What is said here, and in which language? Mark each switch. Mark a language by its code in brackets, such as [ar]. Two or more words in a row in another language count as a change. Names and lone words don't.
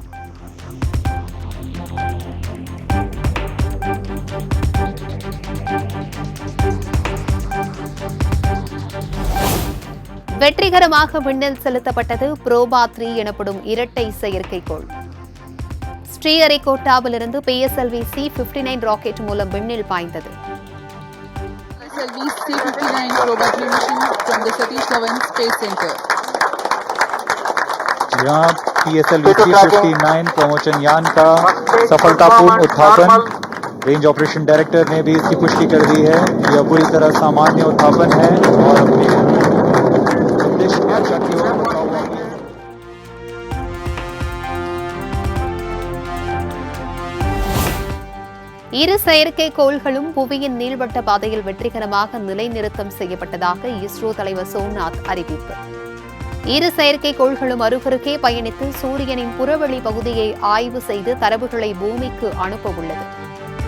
[ta] வெற்றிகரமாக விண்ணில் செலுத்தப்பட்டது புரோபா 3 எனப்படும் இரட்டை செயற்கைக்கோள். ஸ்ரீஹரிகோட்டாவிலிருந்து PSLV C-59 ராக்கெட் மூலம் விண்ணில் பாய்ந்தது. [en] PSLV C-59 Proba 3 mission from the Satish Dhawan Space Center. [hi] यहाँ PSLV C-59 प्रमोशन यान का सफलतापूर्ण उत्थापन। [en] range operation director [hi] ने भी इसकी पुष्टि कर दी है। यह पूरी तरह सामान्य उत्थापन है और अपने उद्देश्य की ओर बढ़ा हुआ है। [ta] இரு செயற்கைக்கோள்களும் புவியின் நீள்வட்ட பாதையில் வெற்றிகரமாக நிலைநிறுத்தம் செய்யப்பட்டதாக இஸ்ரோ தலைவர் சோம்நாத் அறிவிப்பு. இரு செயற்கைக்கோள்களும் அருகருகே பயணித்து சூரியனின் புறவெளி பகுதியை ஆய்வு செய்து தரவுகளை பூமிக்கு அனுப்ப உள்ளது.